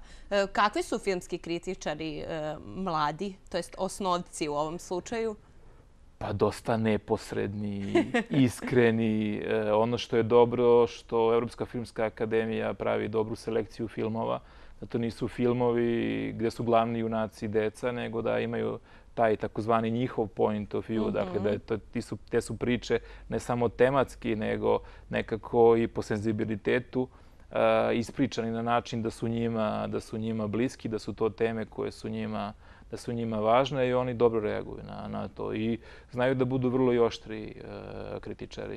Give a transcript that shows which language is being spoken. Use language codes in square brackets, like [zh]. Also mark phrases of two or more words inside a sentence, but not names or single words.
[sr] Kakvi su filmski kritičari mladi, to jest osnovci u ovom slučaju? Pa dosta neposredni, iskreni. Ono što je dobro, što Evropska filmska akademija pravi dobru selekciju filmova, da to nisu filmovi gde su glavni junaci deca, nego da imaju taj takozvani njihov [en] point of view, [sr] dakle da te su priče ne samo tematski, nego nekako i po senzibilitetu ispričani na način da su njima bliski, da su to teme koje su njima važne i oni dobro reaguju na to. I znaju da budu vrlo i oštri kritičari.